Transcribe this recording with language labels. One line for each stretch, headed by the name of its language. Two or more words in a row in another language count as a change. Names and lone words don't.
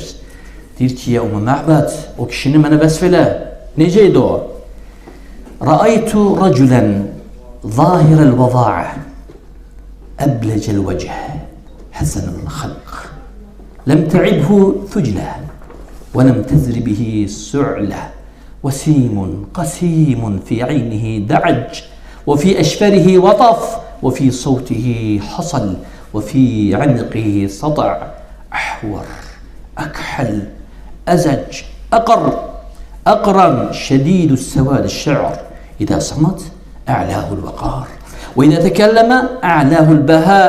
Azerbaijani: Deyir ki, ya Ummu Ma'bad, o kişini mənə vəsf elə. Necə idi o?
Arabic: رأيت رجلا ظاهر الوضاءة أبلج الوجه حسن الخلق لم تعبه ثجلة ولم تزر به سعلة وسيم قسيم في عينه دعج وفي أشفره وطف وفي صوته حصل وفي عنقه سطع أحور أكحل أزج أقر أقرن شديد السواد الشعر إذا صمت أعلاه الوقار وإذا تكلم أعلاه البهاء